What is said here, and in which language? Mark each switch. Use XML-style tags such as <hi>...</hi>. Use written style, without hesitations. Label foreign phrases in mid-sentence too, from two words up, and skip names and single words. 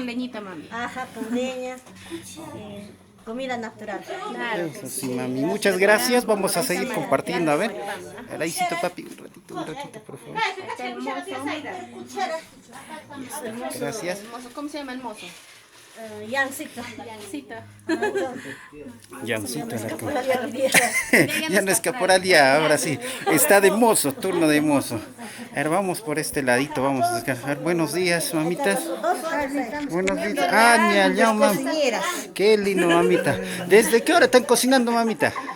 <es>con leñita, mami. Ajá, con leña, comida natural. Claro. Eso sí, mami. Muchas gracias. Vamos a seguir compartiendo. A ver. Alaicito, papi. Un ratito, por favor. Está hermoso. Gracias. Hermoso. ¿Cómo se llama el mozo? Yancito. Yancita. Yancito Alarcón. Ya no es caporal, ya, ahora sí. Está de mozo, turno de mozo. A ver, vamos por este ladito, vamos a descansar. Buenos días, mamitas. Buenos días. Ah, ña, ña, mam. Qué lindo, mamita. ¿Desde qué hora están cocinando, mamita?</es>